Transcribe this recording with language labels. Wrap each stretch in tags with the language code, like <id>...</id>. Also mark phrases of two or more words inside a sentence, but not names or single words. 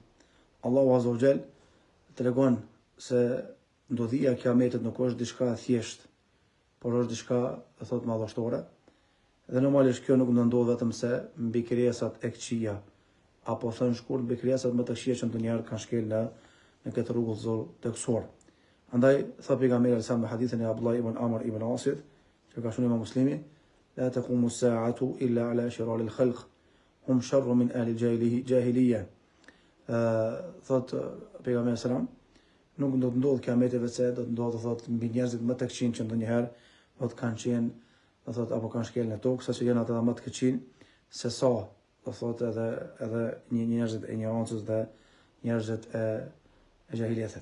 <sq>Allahu</sq> <ar>عز وجل</ar> <sq>tregon se ndodhia e kiametit nuk është diçka e thjeshtë, por është diçka, do thotë, madhështore. Dhe normalisht kjo nuk do ndodh vetëm se mbi krijesat e këqija, apo thënë shkurt mbi krijesat më të këqija që ndonjëherë kanë shkel në këtë rregull të kësor. Andaj tha pejgamberi sa me hadithin e Abdullah ibn Amr ibn Asit, që ka shënuar Muslimi,</sq> <ar>لا تقوم الساعة إلا على شرار الخلق هم شر من أهل الجاهلية.</ar> <sq>Thot pejgamberi sallam, nuk do të ndodh kiameti vetë do të ndodh thot mbi njerëzit më të këqij që ndonjëherë do të kanë qenë, do thot apo kanë shkel në tokë, saqë janë ata më të këqij se sa do thot edhe njerëzit e ignorancës dhe njerëzit e jahilietit.</sq>